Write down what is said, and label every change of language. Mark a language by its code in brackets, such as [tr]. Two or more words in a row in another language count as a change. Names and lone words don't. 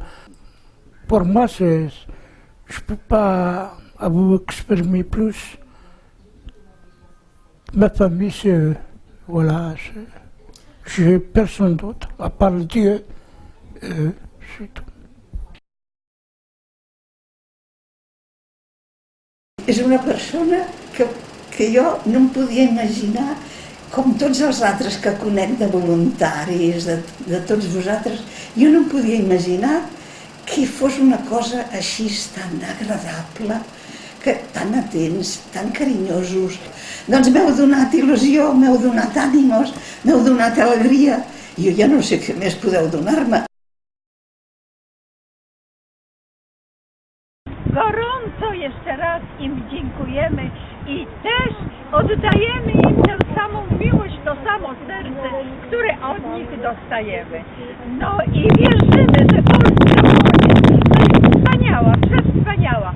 [fr] Pour moi, je ne peux pas vous exprimer plus. Ma famille, c'est... Voilà, j'ai personne d'autre, à part Dieu, c'est tout. [ca] És una persona que jo no em podia imaginar, com tots els altres que conec de voluntaris, de tots vosaltres, jo no em podia imaginar que fos una cosa així tan agradable, tan atents, tan carinyosos. Doncs m'heu donat il·lusió, m'heu donat ànimos, m'heu donat alegria. Jo ja no sé què més podeu donar-me. [pl] Gorąco jeszcze raz im dziękujemy i też oddajemy im tę samą miłość, to samo serce, które od nich dostajemy. No i wierzymy, że Polska to jest wspaniała, przewspaniała.